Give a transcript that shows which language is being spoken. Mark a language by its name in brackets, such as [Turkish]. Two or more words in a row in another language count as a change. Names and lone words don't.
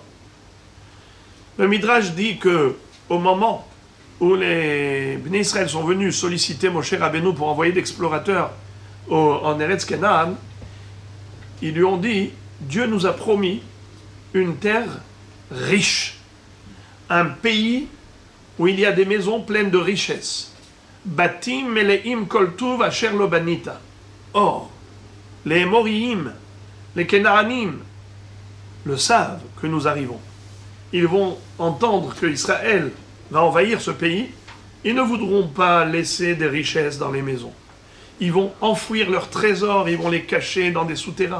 [French] Le midrash dit que au moment où les Bnei Israël sont venus solliciter Moshe Rabbeinu pour envoyer d'explorateurs en Eretz Canaan, ils lui ont dit, Dieu nous a promis une terre riche, un pays où il y a des maisons pleines de richesses. [Hebrew] בתים מלאים כל טוב אשר לא בנית. [French] Or, les Moriim, les Kenaanim, le savent que nous arrivons. Ils vont entendre que Israël va envahir ce pays. Ils ne voudront pas laisser des richesses dans les maisons. Ils vont enfouir leurs trésors, ils vont les cacher dans des souterrains.